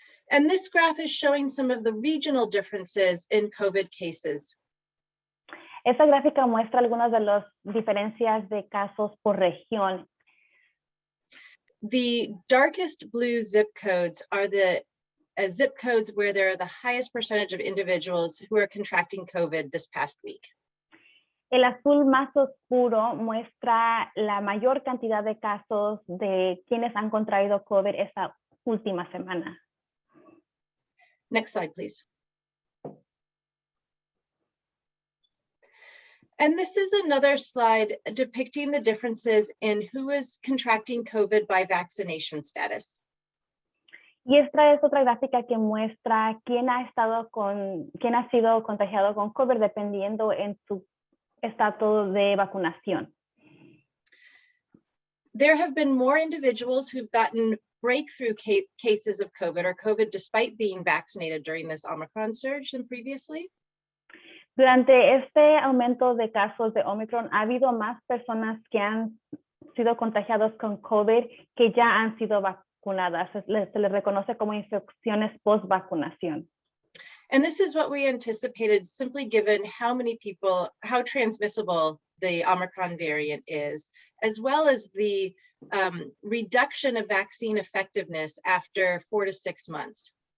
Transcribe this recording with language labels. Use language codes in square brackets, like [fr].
[en] And this graph is showing some of the regional differences in COVID cases. [es] Esta gráfica muestra algunas de las diferencias de casos por región. [en] The darkest blue zip codes are the zip codes where there are the highest percentage of individuals who are contracting COVID this past week. [es] El azul más oscuro muestra la mayor cantidad de casos de quienes han contraído COVID esta última semana. [en] Next slide, please. And this is another slide depicting the differences in who is contracting COVID by vaccination status. [es] Y esta es otra gráfica que muestra quién ha sido contagiado con COVID dependiendo en su estado de vacunación. [en] There have been more individuals who've gotten breakthrough cases of COVID or COVID despite being vaccinated during this Omicron surge than previously. [es] Durante este aumento de casos de Omicron, ha habido más personas que han sido contagiados con COVID que ya han sido vacunadas. Se les reconoce como infecciones post-vacunación. [en] And this is what we anticipated, simply given how transmissible the Omicron variant is, as well as the reduction of vaccine effectiveness after 4 to 6 months.